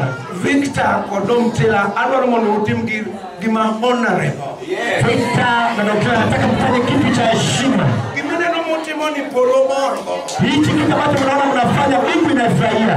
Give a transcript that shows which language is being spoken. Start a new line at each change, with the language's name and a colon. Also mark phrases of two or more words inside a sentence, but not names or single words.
Luo (Kenya and Tanzania): Victor Kodomtela alwaro mondo utim gima honorable.
Swahili: Victor Kodomtela nataka mfanye kitu cha heshima.
Luo (Kenya and Tanzania): Gimana no motimo ni polo morgo.
Swahili: Hichi kitu ambacho mnaona mnafanya mimi nafurahia.